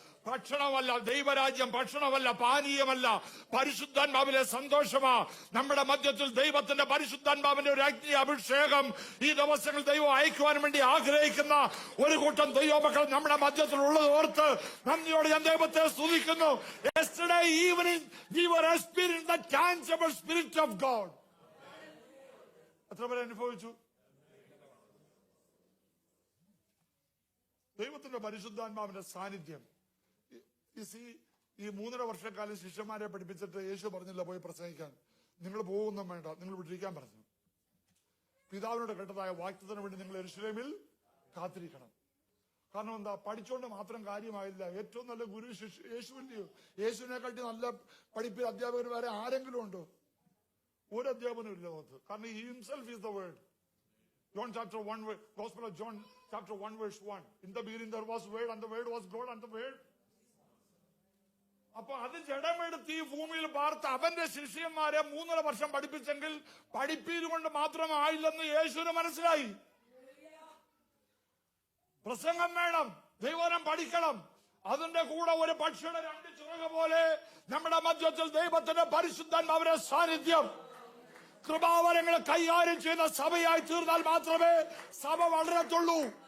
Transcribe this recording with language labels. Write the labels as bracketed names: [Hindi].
[Malayalam] ഭക്ഷണമല്ല ദൈവരാജ്യം, ഭക്ഷണമല്ല പാനീയമല്ല, പരിശുദ്ധാത്മാവിലെ സന്തോഷമാ നമ്മുടെ മധ്യത്തിൽ. ദൈവത്തിന്റെ പരിശുദ്ധാത്മാവിന്റെ ഒരു അഗ്നി അഭിഷേകം ഈ ദിവസങ്ങൾ ദൈവം അയക്കുവാൻ വേണ്ടി ആഗ്രഹിക്കുന്ന ഒരു കൂട്ടം ദൈവമക്കൾ നമ്മുടെ മധ്യത്തിൽ ഉള്ളത് ഓർത്ത് നന്ദിയോടെ ഞാൻ ദൈവത്തെ സ്തുതിക്കുന്നു. [English] Yesterday evening we were experiencing the tangible spirit of God. [Malayalam] എത്ര പേരെ അനുഭവിച്ചു? ദൈവത്തിന്റെ പരിശുദ്ധാത്മാവിന്റെ സാന്നിധ്യം ഈ 3.5 വർഷക്കാലം ശിഷ്യന്മാരെ പഠിപ്പിച്ചിട്ട് യേശു പറഞ്ഞില്ല പോയി പ്രസംഗിക്കാൻ, നിങ്ങൾ പോകുന്നും വേണ്ട, നിങ്ങൾ വിട്ടിരിക്കാൻ പറഞ്ഞു. പിതാവിനോട് കേട്ടതായ വാക്തത്തിന് വേണ്ടി നിങ്ങൾ യെരൂശലേമിൽ കാത്തിരിക്കണം. കാരണം എന്താ? പഠിച്ചുകൊണ്ട് മാത്രം കാര്യമായില്ല. ഏറ്റവും നല്ല ഗുരു യേശുവില്ലയോ? യേശുവിനെക്കാട്ടി നല്ല പഠിപ്പിൽ അധ്യാപകർ വേറെ ആരെങ്കിലും ഉണ്ടോ? ഒരു അധ്യാപനം ഇല്ല ലോകത്ത്. [English] കാരണം he himself is the word. John chapter 1, Gospel of John chapter 1 verse 1. In the beginning there was word and the word was God and the word. [Malayalam] അപ്പൊ അത് ജഡമെടുത്ത് ഈ ഭൂമിയിൽ പാർത്ത് അവന്റെ ശിഷ്യന്മാരെ 3.5 വർഷം പഠിപ്പിച്ചെങ്കിൽ പഠിപ്പീരുകൊണ്ട് മാത്രമായില്ലെന്ന് യേശുവിന് മനസ്സിലായി. പ്രസംഗം വേണം, ദൈവവചനം പഠിക്കണം. അതിന്റെ കൂടെ ഒരു പക്ഷിയുടെ 2 ചിറക് പോലെ നമ്മുടെ മധ്യത്തിൽ ദൈവത്തിന്റെ പരിശുദ്ധാത്മാവിന്റെ സാന്നിധ്യം, കൃപാവരങ്ങളെ കൈകാര്യം ചെയ്യുന്ന സഭയായി തീർന്നാൽ മാത്രമേ സഭ വളരത്തുള്ളൂ.